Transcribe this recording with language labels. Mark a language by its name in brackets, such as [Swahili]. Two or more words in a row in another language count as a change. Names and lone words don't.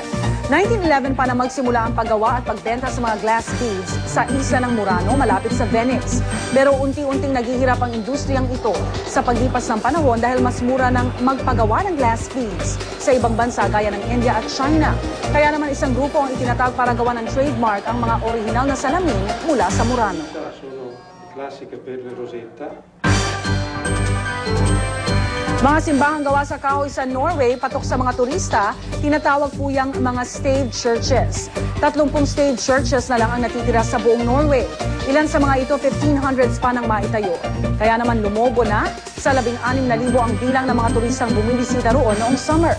[Filipino] 1911 pa na magsimula ang paggawa at pagbenta sa mga [English] glass beads [Filipino] sa isla ng Murano malapit sa Venice. Pero unti-unting naghihirap ang industriyang ito sa paglipas ng panahon dahil mas mura ng magpagawa ng [English] glass beads [Filipino] sa ibang bansa gaya ng India at China. Kaya naman isang grupo ang itinatag para gawa ng trademark ang mga orihinal na salamin mula sa Murano. [Italian] Sono classiche per le Rosetta. [Filipino] Mga simbahang gawa sa kahoy sa Norway, patok sa mga turista, tinatawag po yang mga [English] stave churches. [Filipino] 30 [English] stave churches [Filipino] na lang ang natitira sa buong Norway. Ilan sa mga ito, 1500s pa nang maitayo. Kaya naman lumobo na sa 16,000 ang bilang ng mga turistang bumibisita roon noong summer.